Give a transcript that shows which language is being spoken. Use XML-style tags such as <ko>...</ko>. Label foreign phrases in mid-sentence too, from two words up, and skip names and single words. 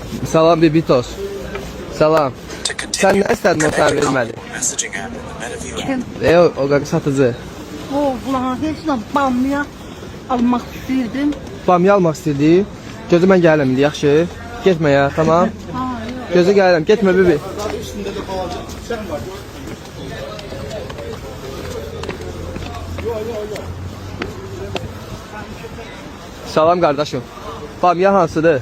<az>Salam Bibitos. Salam.</az> <tr>Sen ne istedin o sana vermedi? Kim? O kadar satıcı. Bunlar hepsinden bamya almak istedim. Bamya almak istedi.</tr> <az>Gözü mən gəlirəm indi, yaxşı. Getmə ya, tamam. Gözü gəlirəm, getmə bibi. Salam qardaşım. Bamya hansıdır?</az>